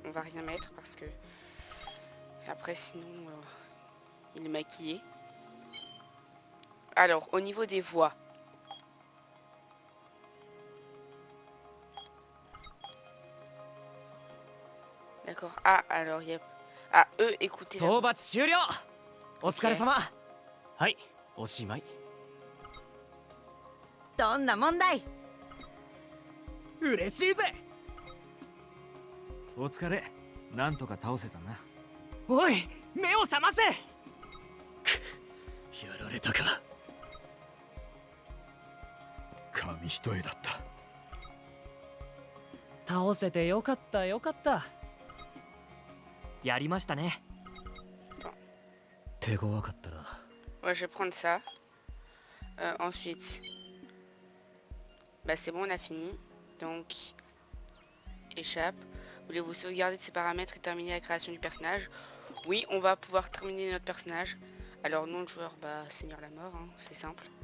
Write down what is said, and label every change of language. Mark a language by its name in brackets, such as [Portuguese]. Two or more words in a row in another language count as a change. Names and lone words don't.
[French] On va rien mettre parce que... Après, sinon, il est maquillé. Alors, au niveau des voix. D'accord. Ah, alors, il y a... Ah, eux, écoutez la voix. [Japanese] お疲れ様。はい、おしまい。どんな問題？嬉しいぜ。お疲れ。なんとか倒せたな。おい、目を覚ませ。やられたか。紙一重だった。倒せてよかったよかった。やりましたね。手強かったな。 [French] Ouais, je vais prendre ça. Ensuite, bah c'est bon, on a fini. Donc, échappe. Voulez-vous sauvegarder de ces paramètres et terminer la création du personnage? Oui, on va pouvoir terminer notre personnage. Alors, nom de joueur, bah Seigneur la Mort, hein, c'est simple.